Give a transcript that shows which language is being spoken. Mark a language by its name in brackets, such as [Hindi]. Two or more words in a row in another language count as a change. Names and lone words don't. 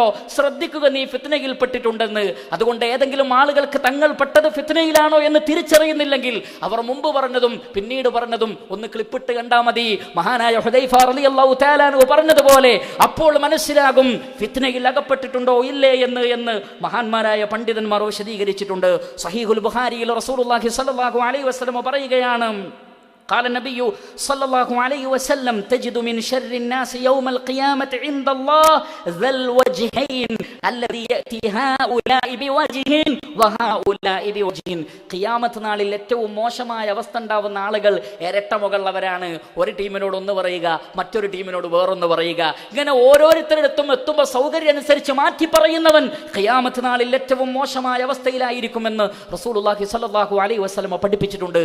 [Malayalam] ശ്രദ്ധിക്കുക, നീ ഫിത്നയിൽ പെട്ടിട്ടുണ്ടെന്ന്. അതുകൊണ്ട് ഏതെങ്കിലും ആളുകൾക്ക് തങ്ങൾ പെട്ടത് ഫിത്നയിലാണോ എന്ന് തിരിച്ചറിയുന്നില്ലെങ്കിൽ അവർ മുമ്പ് പറഞ്ഞതും പിന്നീട് പറഞ്ഞതും ഒന്ന് ക്ലിപ്പിട്ട് കണ്ടാൽ മതി. മഹാനായ ഹുദൈഫ [Arabic] رضي الله تعالى عنه [Malayalam] പറഞ്ഞതുപോലെ അപ്പോൾ മനസ്സിലാകും ഫിത്നയിൽ അകപ്പെട്ടിട്ടുണ്ടോ ഇല്ലേ എന്ന് മഹാന്മാരായ പണ്ഡിതന്മാർ വിശദീകരിച്ചിട്ടുണ്ട്. സഹീഹുൽ ബുഖാരിയിൽ റസൂലുള്ളാഹി [Arabic] صلى الله عليه وسلم [Malayalam] പറയുകയാണ്, [Arabic] قال النبي صلى الله عليه وسلم تجد من شر الناس يوم القيامة عند الله ذا الوجهين الذي يأتي هؤلاء بوجه وهؤلاء بوجه. [Malayalam] ഖിയാമത്ത് നാളിൽ ഏറ്റവും മോശമായ അവസ്ഥ ഉണ്ടാവുന്ന ആളുകൾ ഇരട്ട മുകളുള്ളവരാണ്. ഒരു ടീമിനോട് ഒന്ന് പറയുക, മറ്റൊരു ടീമിനോട് വേറൊന്ന് പറയുക. ഇങ്ങനെ ഓരോരുത്തരിടത്തും എത്തുമ്പോൾ സൗകര്യം അനുസരിച്ച് മാറ്റി പറയുന്നവൻ ഖിയാമത്ത് നാളിൽ ഏറ്റവും മോശമായ അവസ്ഥയിലായിരിക്കുമെന്ന് റസൂലുള്ളാഹി [Arabic] صلى الله عليه وسلم [Malayalam] പഠിപ്പിച്ചിട്ടുണ്ട്.